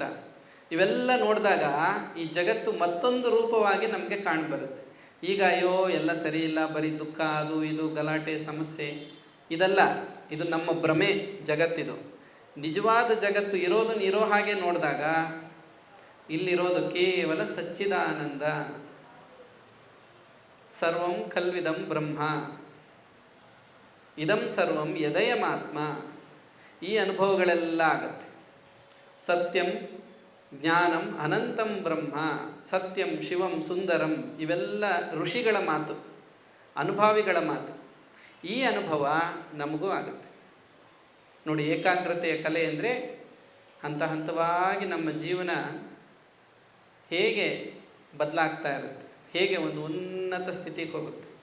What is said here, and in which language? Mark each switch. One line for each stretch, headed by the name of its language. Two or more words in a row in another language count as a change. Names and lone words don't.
Kannada: ಇವೆಲ್ಲ ನೋಡಿದಾಗ ಈ ಜಗತ್ತು ಮತ್ತೊಂದು ರೂಪವಾಗಿ ನಮಗೆ ಕಾಣಿಬರುತ್ತೆ. ಈಗ ಅಯ್ಯೋ ಎಲ್ಲ ಸರಿ ಇಲ್ಲ, ಬರೀ ದುಃಖ, ಅದು ಇದು ಗಲಾಟೆ, ಸಮಸ್ಯೆ, ಇದಲ್ಲ. ಇದು ನಮ್ಮ ಭ್ರಮೆ ಜಗತ್ತಿದು. ನಿಜವಾದ ಜಗತ್ತು ಇರೋದನ್ನು ಇರೋ ಹಾಗೆ ನೋಡಿದಾಗ ಇಲ್ಲಿರೋದು ಕೇವಲ ಸಚ್ಚಿದಾನಂದ.
Sanskrit: ಸರ್ವಂ ಖಲ್ವಿದಂ ಬ್ರಹ್ಮ, ಇದಂ ಸರ್ವಂ ಯದಯಮಾತ್ಮ.
Kannada: ಈ ಅನುಭವಗಳೆಲ್ಲ ಆಗತ್ತೆ.
Sanskrit: ಸತ್ಯಂ ಜ್ಞಾನಂ ಅನಂತಂ ಬ್ರಹ್ಮ, ಸತ್ಯಂ ಶಿವಂ ಸುಂದರಂ.
Kannada: ಇವೆಲ್ಲ ಋಷಿಗಳ ಮಾತು, ಅನುಭಾವಿಗಳ ಮಾತು. ಈ ಅನುಭವ ನಮಗೂ ಆಗುತ್ತೆ ನೋಡಿ. ಏಕಾಗ್ರತೆಯ ಕಲೆ ಅಂದರೆ ಹಂತ ಹಂತವಾಗಿ ನಮ್ಮ ಜೀವನ ಹೇಗೆ ಬದಲಾಗ್ತಾ ಇರುತ್ತೆ, ಹೇಗೆ ಒಂದು ಉನ್ನತ ಸ್ಥಿತಿಗೆ ಹೋಗುತ್ತೆ.